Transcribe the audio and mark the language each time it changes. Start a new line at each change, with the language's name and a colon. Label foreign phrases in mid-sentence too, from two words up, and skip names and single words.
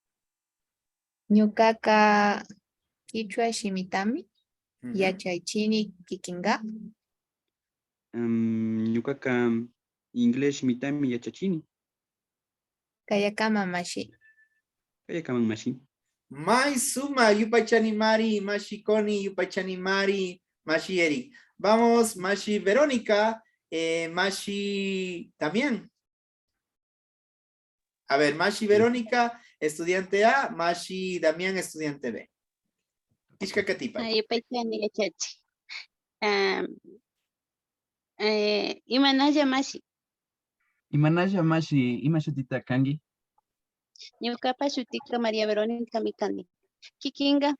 Quechua: Ñucaca Quichua Shimitami Yachaychini Kikinga. Ñucaca inglés shimitami yachachini. Kayakama Mashi. Kayakaman mashi. Mai suma, Yupachani Mari, Mashi Connie, Yupachani Mari, Mashi Eric.
Spanish: Vamos, Mashi Verónica, Mashi también. A ver, Mashi Verónica, estudiante A, Mashi Damián, estudiante B.
Quechua: Ishkakatipa. Yupachani yachachi. Imanaya mashi. Imanaya mashi, ima shutita kangi. Ñucapa shutika María Verónica Mikani. Kikinga.